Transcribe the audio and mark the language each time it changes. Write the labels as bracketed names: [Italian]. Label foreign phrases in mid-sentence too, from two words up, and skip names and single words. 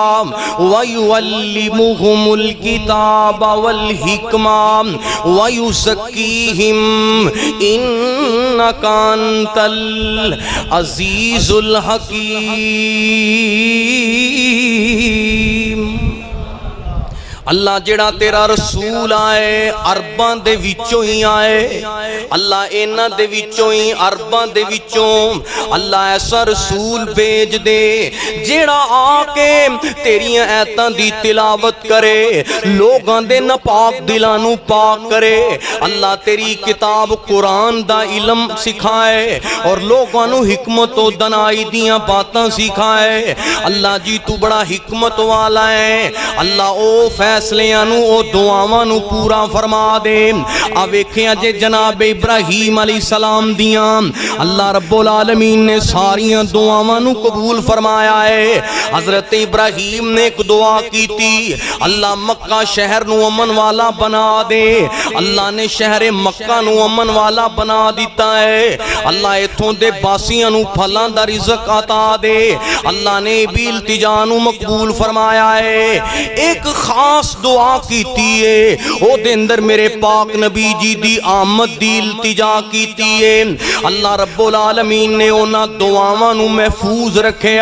[Arabic] ویعلمہم الکتاب والحکمہ ویزکیہم انک انت العزیز الحکیم۔ [Punjabi] اللہ جڑا تیرا رسول آئے عرباں دے وچوں ہی آئے، اللہ اینا دے وچوں ہی عرباں دے وچوں اللہ ایسا رسول بھیج دے جڑا آکے تیری ایتاں دی تلاوت کرے، لوگاں دے ناپاک دلانو پاک کرے، اللہ تیری کتاب قرآن دا علم سکھائے اور لوگاں نو حکمت و دنائی دیاں باتاں سکھائے۔ اللہ جی تو بڑا حکمت والا ہے، اللہ او فیصلیاں نو او دعاواں نو پورا فرما دے۔ ویکھیاں جے جناب ابراہیم علیہ السلام دیاں [Arabic] اللہ رب العالمین [Punjabi] نے ساریاں دعاواں نو قبول فرمایا ہے۔ حضرت ابراہیم نے ایک دعا کی تھی، اللہ مکہ شہر نو امن والا بنا دے، اللہ نے شہر مکہ نو امن والا بنا دیتا ہے۔ اللہ ایتھوں دے باسیاں نو پھلاں دا رزق عطا دے، اللہ نے بھی التجا نو مقبول فرمایا ہے۔ ایک خاص دعا کیتی ہے، او دے اندر میرے پاک نبی جی دی آمد دی التجا کیتی ہے۔ [Arabic] اللہ رب العالمین [Punjabi] نے اونا دعاواں نو محفوظ رکھیا۔